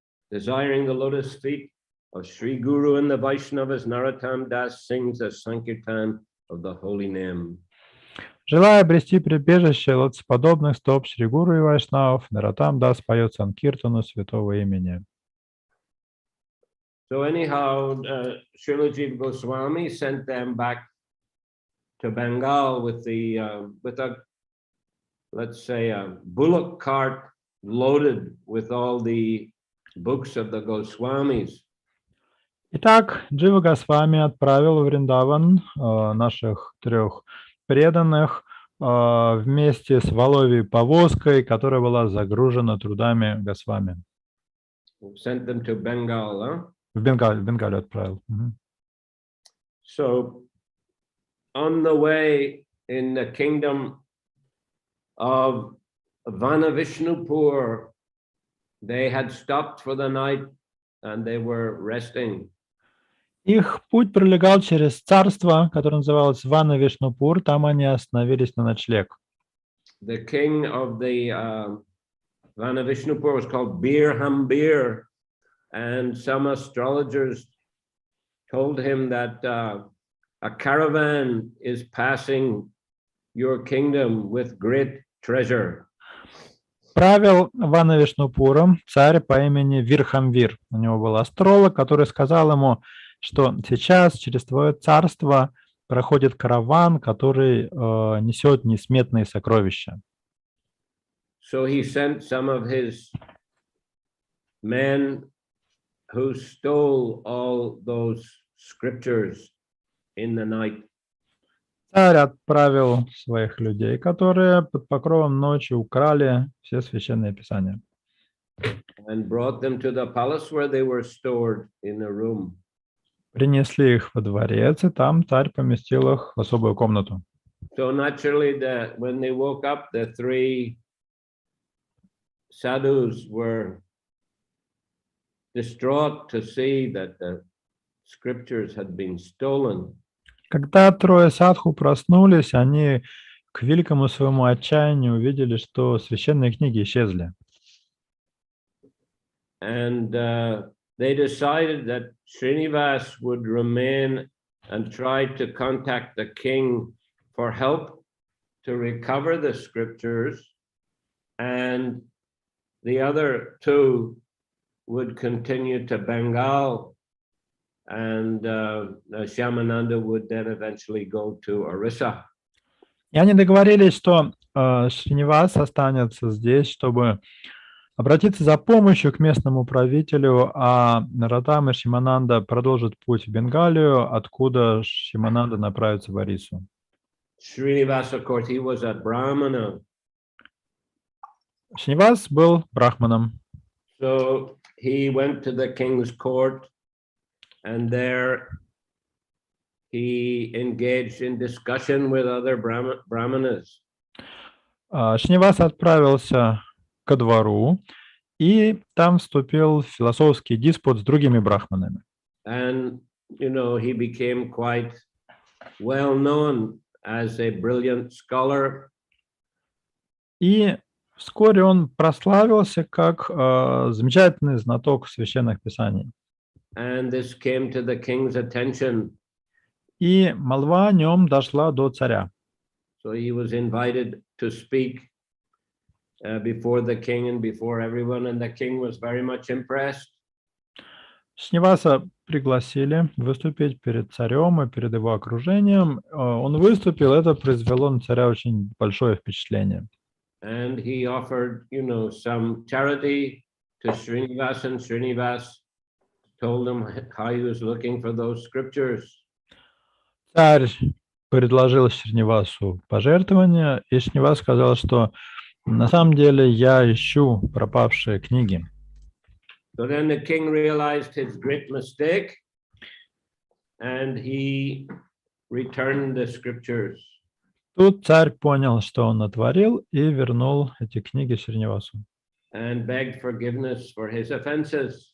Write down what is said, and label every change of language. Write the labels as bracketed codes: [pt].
[en] Desiring the lotus feet of Sri Guru and the Vaishnavas, Narottama Das sings the Sankirtan of the holy name. [ru] Желая обрести прибежище лотосоподобных стоп Шри Гуру и Вайшнавов, Нароттама Дас поет Санкиртану святого имени. [en] So anyhow, Srila Jiva Goswami sent them back to Bengal with a, let's say, a bullock cart loaded with all the books of the Goswamis. [ru] Итак, Джива Госвами отправил в Вриндаван наших 3 преданных вместе с воловьей повозкой, которая была загружена трудами Госвами. [en] Sent them to Bengal, huh? [ru] В Бенгалию отправил. [en] So on the way in the kingdom of Vanavishnupur, they had stopped for the night and they were resting. [ru] Их путь пролегал через царство, которое называлось Вана-Вишнупур. Там они остановились на ночлег. [en] The king of the Vanavishnupur was called Bir, and some astrologers told him that a caravan is passing your kingdom with great treasure. [ru] Правил Вана-Вишнупуром царь по имени Вирхамвир. У него был астролог, который сказал ему, что сейчас через твое царство проходит караван, который несет несметные сокровища. [en] So he sent some of his men who stole all those scriptures in the night. [ru] Царь отправил своих людей, которые под покровом ночи украли все священные писания. [en] And brought them to the palace where they were stored in a room. [ru] Принесли их во дворец, и там царь поместил их в особую комнату. [en] So naturally, when they woke up, the 3 sadhus were distraught to see that the scriptures had been stolen. [ru] Когда 3 садху проснулись, они к великому своему отчаянию увидели, что священные книги исчезли. [en] And they decided that Srinivas would remain and try to contact the king for help to recover the scriptures, and the other two would continue to Bengal, and Shyamananda would then eventually go to Orissa. [ru] И они договорились, что Шринивас останется здесь, чтобы обратиться за помощью к местному правителю, а Нароттама и Шимананда продолжат путь в Бенгалию, откуда Шимананда направится в Орису. [en] Srinivas, of course, he was a Brahmana. [ru] Шринивас был брахманом. [en] So he went to the king's court, and there he engaged in discussion with other Brahmanas. [ru] Шринивас отправился ко двору, и там вступил в философский диспут с другими брахманами. [en] And, you know, he became quite well known as a brilliant scholar. [ru] И вскоре он прославился как замечательный знаток священных писаний. [en] And this came to the king's attention. [ru] И молва о нем дошла до царя. [en] So he was invited to speak before the king and before everyone, and the king was very much impressed. [ru] Шриниваса пригласили выступить перед царем и перед его окружением. Он выступил, это произвело на царя очень большое впечатление. [en] And he offered, you know, some charity to Srinivas, and Srinivas told him how he was looking for those scriptures. [ru] Царь предложил Шринивасу пожертвования, и Шринивас сказал, что на самом деле я ищу пропавшие книги. [en] So then the king realized his great mistake, and he returned the scriptures. [ru] Тут царь понял, что он натворил, и вернул эти книги Шринивасу. [en] And begged forgiveness for his offenses.